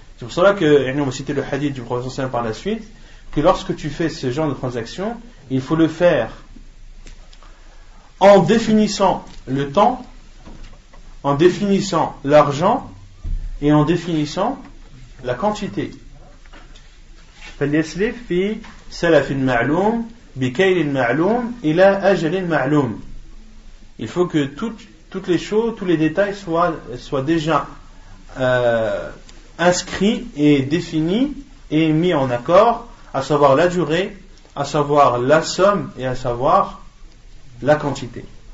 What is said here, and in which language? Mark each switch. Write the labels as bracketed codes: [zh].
[fr] C'est pour cela que, on va citer le hadith du prophète sallallahu par la suite, que lorsque tu fais ce genre de transaction, il faut le faire en définissant le temps, en définissant l'argent et en définissant la quantité. [ar] فليسلف في سلف معلوم بكيل معلوم إلى أجل معلوم. [fr] Il faut que toutes les choses, tous les détails soient déjà inscrits et définis et mis en accord, à savoir la durée, à savoir la somme et à savoir la quantité.